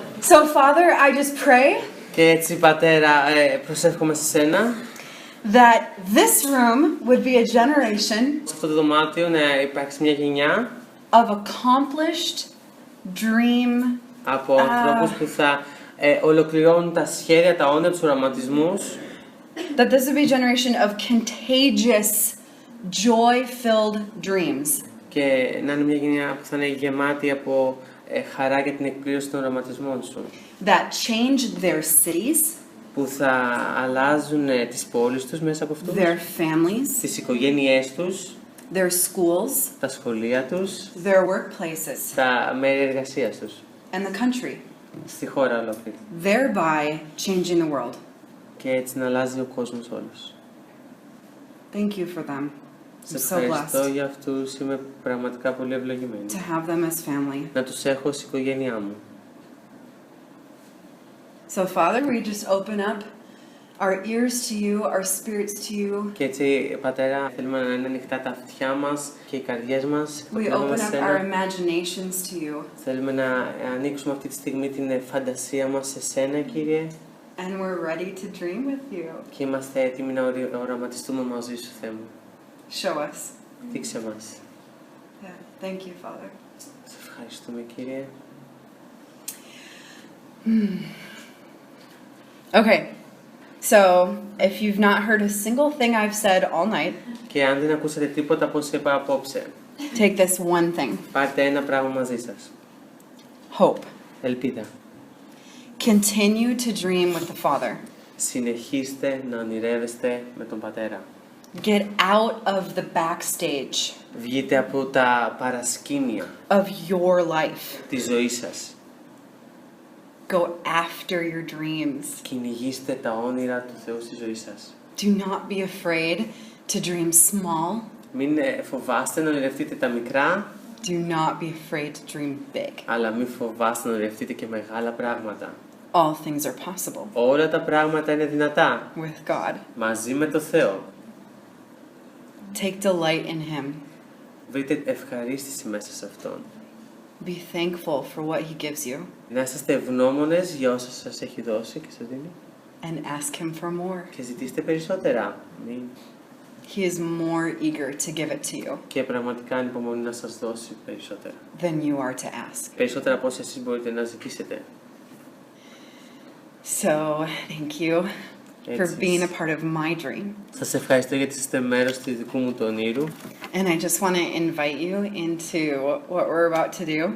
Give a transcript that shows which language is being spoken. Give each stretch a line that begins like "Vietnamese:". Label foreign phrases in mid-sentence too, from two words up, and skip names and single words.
English: So, Father, I just pray
Greek: Και έτσι, Πατέρα, προσεύχομαι σε σένα.
English: that this room would be a generation
Greek: Σε αυτό το δωμάτιο να υπάρξει μια γενιά
English: of accomplished dream.
Greek: από ανθρώπους που θα ολοκληρώνουν τα σχέδια, τα όνειρα, τους οραματισμούς.
English: That this would be a generation of contagious, joy-filled dreams.
Greek: Και να είναι μια γενιά που θα είναι γεμάτη από χαρά για την εκπλήρωση των οραματισμών σου.
English: That change their cities,
Greek: Που θα αλλάζουν τις πόλεις τους μέσα από αυτούς,
English: their families,
Greek: τις οικογένειές τους,
English: their schools,
Greek: τα σχολεία τους,
English: their workplaces,
Greek: τα μέρη εργασίας τους,
English: and the country,
Greek: στη χώρα ολόκληρη.
English: thereby changing the world.
Greek: Και έτσι να αλλάζει ο κόσμος όλος.
English: Thank you for them.
Greek: Σε
English: I'm so
Greek: ευχαριστώ
English: blessed
Greek: για αυτούς, είμαι πραγματικά πολύ ευλογημένη.
English: to have them as family.
Greek: Να τους έχω ως οικογένειά μου.
English: So, Father, we just open up our ears to you, our spirits to you.
Greek: Και έτσι, Πατέρα, θέλουμε να είναι ανοιχτά τα αυτιά μας και οι καρδιές μας.
English: We open up our imaginations to you.
Greek: Θέλουμε να ανοίξουμε αυτή τη στιγμή την φαντασία μας σε σένα, Κύριε.
English: And we're ready to dream with you.
Greek: Και είμαστε έτοιμοι να οραματιστούμε μαζί σου, Θεέ μου.
English: Show us.
Greek: Δείξε μας.
English: Yeah. Thank you, Father.
Greek: Σε ευχαριστούμε, Κύριε.
English: Okay. So, if you've not heard a single thing I've said all night,
Greek: Και αν δεν ακούσατε τίποτα από όσα είπα απόψε,
English: take this one thing.
Greek: πάρτε ένα πράγμα μαζί σας.
English: Hope.
Greek: Ελπίδα.
English: Continue to dream with the Father.
Greek: Συνεχίστε να ονειρεύεστε με τον Πατέρα.
English: Get out of the backstage
Greek: Βγείτε από τα παρασκήνια
English: of your life.
Greek: της ζωής σας.
English: Go after your dreams.
Greek: Κυνηγήστε τα όνειρα του Θεού στη ζωή σας.
English: Do not be afraid to dream small.
Greek: Μην φοβάστε να ονειρευτείτε τα μικρά,
English: Do not be afraid to dream big.
Greek: αλλά μην φοβάστε να ονειρευτείτε και μεγάλα πράγματα.
English: All things are possible
Greek: Όλα τα πράγματα είναι δυνατά
English: with God.
Greek: μαζί με το Θεό.
English: Take delight in Him.
Greek: Βρείτε ευχαρίστηση μέσα σε Αυτόν.
English: Be thankful for what He gives you
Greek: Να είσαστε ευγνώμονες για όσα σας έχει δώσει και σας δίνει.
English: and ask Him for more.
Greek: Και ζητήστε περισσότερα. Μην.
English: He is more eager to give it to you
Greek: Και πραγματικά ανυπομονεί να σας δώσει περισσότερα.
English: than you are to ask.
Greek: Περισσότερα από όσα εσείς μπορείτε να ζητήσετε.
English: So, thank you for
Greek: Έτσι.
English: being a part of my dream.
Greek: Σας ευχαριστώ γιατί είστε μέρος του δικού μου του ονείρου.
English: And I just want to invite you into what we're about to do.